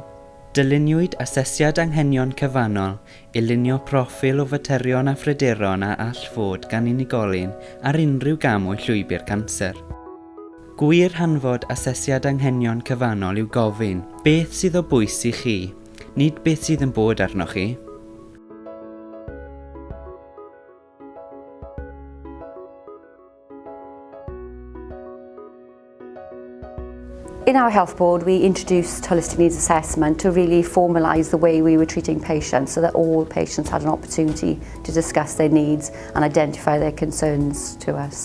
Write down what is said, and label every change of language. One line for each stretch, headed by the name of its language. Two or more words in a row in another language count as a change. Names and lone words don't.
Welsh: Dyluniwyd asesiad anghenion cyfannol i lunio proffil o faterion a phryderon a all fod gan unigolyn ar unrhyw gam o llwybr canser. Gwir hanfod asesiad anghenion cyfannol yw gofyn beth sydd o bwys i chi, nid beth sydd yn bod arnoch chi.
English: In our health board, we introduced holistic needs assessment to really formalise the way we were treating patients so that all patients had an opportunity to discuss their needs and identify their concerns to us.